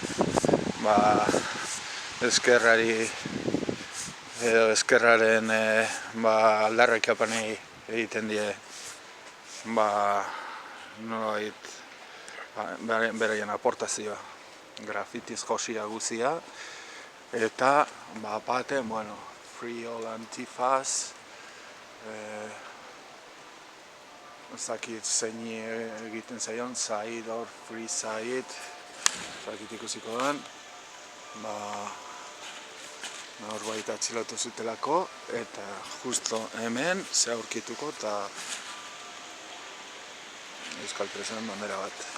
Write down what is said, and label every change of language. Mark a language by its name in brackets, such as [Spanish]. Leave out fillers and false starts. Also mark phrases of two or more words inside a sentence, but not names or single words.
[Basque] ezkerrari edo ezkerraren aldarrikapenei egiten die nolabait beraien aportazioa, grafitiz josia guzia, eta baten, [English] free all antifaz, [Basque] ezakit zeini egiten zaion, [English] Said or Free Said, [Basque] ezakit ikusiko den, norbait atxilotu zutelako, eta justo hemen ze aurkituko eta euskal presoen bandera bat.